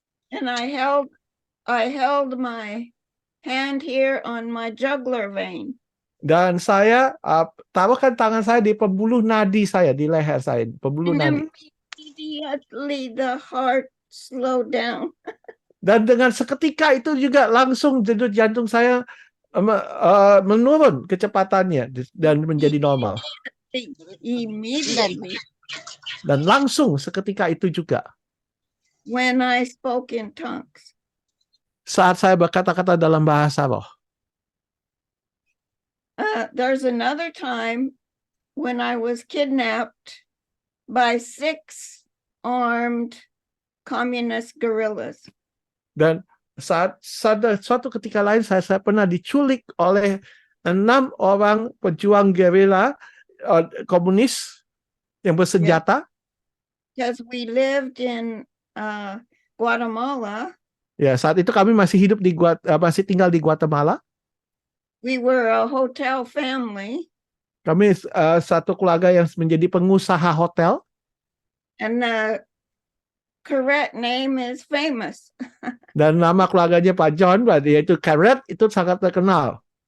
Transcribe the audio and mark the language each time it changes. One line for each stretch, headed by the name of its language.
English: And I held my hand here on my jugular vein.
Indonesian: Dan saya taruhkan tangan saya di pembuluh nadi saya, di leher saya, pembuluh nadi.
English: Immediately the heart slowed down.
Indonesian: Dan dengan seketika itu juga langsung denyut jantung saya menurun kecepatannya dan menjadi normal.
English: Immediately.
Indonesian: Dan langsung seketika itu juga.
English: When I spoke in tongues.
Indonesian: Saat saya berkata-kata dalam bahasa roh.
English: There's another time when I was kidnapped by 6 armed communist guerrillas.
Indonesian: Dan saat suatu ketika lain saya pernah diculik oleh 6 orang pejuang gerila komunis yang bersenjata.
English: Because we lived in Guatemala.
Indonesian: Ya, saat itu kami masih masih tinggal di Guatemala.
English: We were a hotel family.
Indonesian: Kami satu keluarga yang menjadi pengusaha hotel.
English: And the correct name is famous.
Indonesian: Dan nama keluarganya Pak John, yaitu Carrot, itu sangat terkenal.